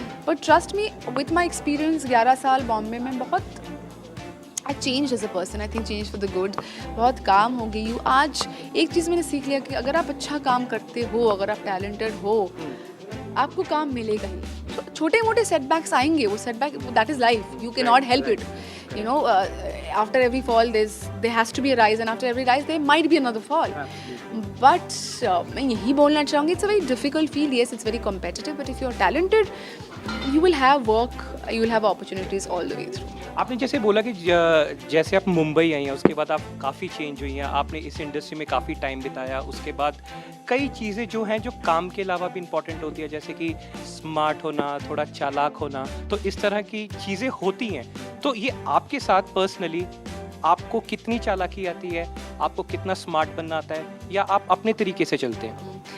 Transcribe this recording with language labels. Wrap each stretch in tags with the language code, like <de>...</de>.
<en>but trust me, with my experience</en> <hi>11 साल बॉम्बे में, बहुत</hi> <en>I change as a person. I think change for the good.</en> <hi>बहुत काम हो गई हूँ। आज एक चीज़ मैंने सीख लिया कि अगर आप अच्छा काम करते हो, अगर आप टैलेंटेड हो, आपको काम मिलेगा ही। छोटे मोटे सेटबैक्स आएंगे, वो setback,</hi> <en>That is life, you can not help it. You know, after every fall there has to be a rise, and after every rise there might be another fall. But</en> <hi>मैं यही बोलना चाहूँगी,</hi> <en>it's a very difficult field. Yes, it's very competitive, but if you're talented, you will have work, you will have opportunities all the way through.</en> <hi>आपने जैसे बोला कि जैसे आप मुंबई आई हैं उसके बाद आप काफ़ी चेंज हुई हैं, आपने इस इंडस्ट्री में काफ़ी टाइम बिताया, उसके बाद कई चीज़ें जो हैं जो काम के अलावा भी इम्पॉर्टेंट होती है, जैसे कि स्मार्ट होना, थोड़ा चालाक होना, तो इस तरह की चीज़ें होती हैं। तो ये आपके साथ पर्सनली आपको कितनी चालाकी आती है, आपको कितना स्मार्ट बनना आता है, या आप अपने तरीके से चलते हैं?</hi>